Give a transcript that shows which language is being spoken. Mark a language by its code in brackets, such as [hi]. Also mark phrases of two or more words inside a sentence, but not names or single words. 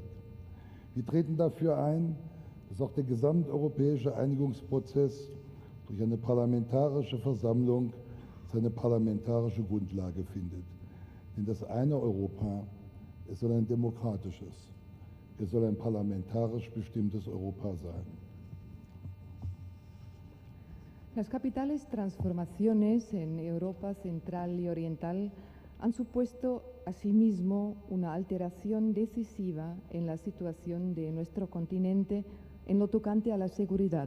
[de] Wir treten dafür ein, dass auch der gesamteuropäische Einigungsprozess durch eine parlamentarische Versammlung seine parlamentarische Grundlage findet. Denn das eine Europa, es soll ein demokratisches, es soll ein parlamentarisch bestimmtes Europa sein. [es] Las capitales transformaciones en Europa Central y Oriental han supuesto asimismo una alteración decisiva en la situación de nuestro continente en lo tocante a la seguridad.